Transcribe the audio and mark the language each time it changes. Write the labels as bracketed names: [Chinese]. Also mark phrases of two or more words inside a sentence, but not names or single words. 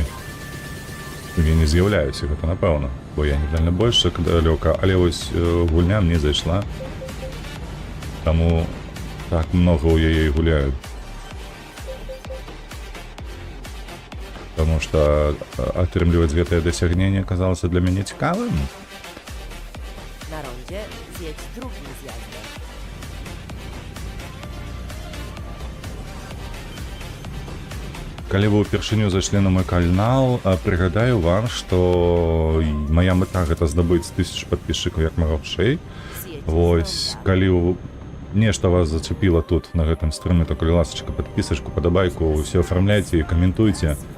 [Belarusian] Я не з'яўляюся, гэта напэўна, бо я не дальнабойшчык далёка, але вось гульня мне зайшла. Таму так многа ў яе і гуляю. Таму што атрымліваць гэтае дасягненне аказалася для мяне цікавым. [Polish] На rondzie zjedź drugim zjazdem. [Belarusian] Калі вы ўпершыню зайшлі на мой канал, прыгадаю вам, што моя мэта гэта здабыць 1000 падписчикаў як мага хутчэй. Вось, калі нешта вас зачапіла тут на гэтым стрыме, то калі ласачка, падпісачку, падабайку, ўсё афармляйце і каментуйце.